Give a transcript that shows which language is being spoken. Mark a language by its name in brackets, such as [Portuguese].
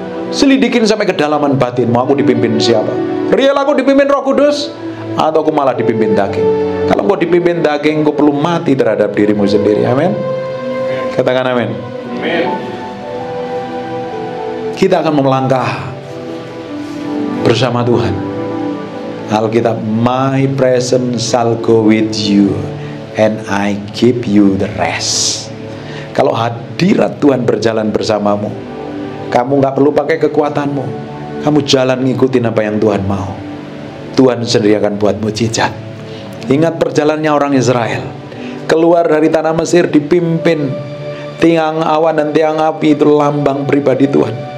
[Indonesian] Selidikin sampai kedalaman batinmu. Aku dipimpin siapa? Real aku dipimpin Roh Kudus, atau aku malah dipimpin daging? Kalau kau dipimpin daging, kau perlu mati terhadap dirimu sendiri. Amin. Katakan amin. Kita akan melangkah bersama Tuhan. [English] Alkitab, my presence shall go with you and I give you the rest. [Indonesian] Kalau hadirat Tuhan berjalan bersamamu, kamu gak perlu pakai kekuatanmu. Kamu jalan ngikutin apa yang Tuhan mau. Tuhan sendiri akan buat mujizat. Ingat perjalanannya orang Israel. Keluar dari tanah Mesir dipimpin tiang awan dan tiang api, itu lambang pribadi Tuhan.